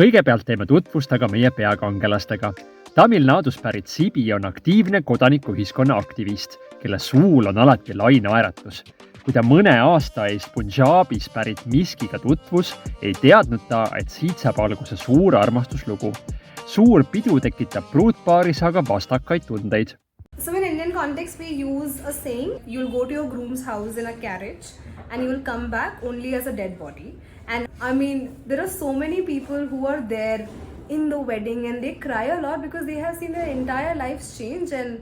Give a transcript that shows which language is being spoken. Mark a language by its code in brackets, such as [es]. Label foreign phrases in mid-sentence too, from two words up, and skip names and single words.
[et] kõigepealt teeme tutvust aga meie peakangelastega. Tamil Nadus pärit Sibi on aktiivne kodanikuühiskonna aktivist, kelle suul on alati lai naeratus. Kui ta mõne aasta eest Punjabis pärit Miskiga tutvus, ei teadnud ta, et siit saab alguse suur armastuslugu. Suur pidu tekitab pruutpaaris aga vastakaid tundeid. [en] So in Indian context, we use a saying, you'll go to your groom's house in a carriage and you will come back only as a dead body. And I mean, there are so many people who are there in the wedding and they cry a lot because they have seen their entire lives change.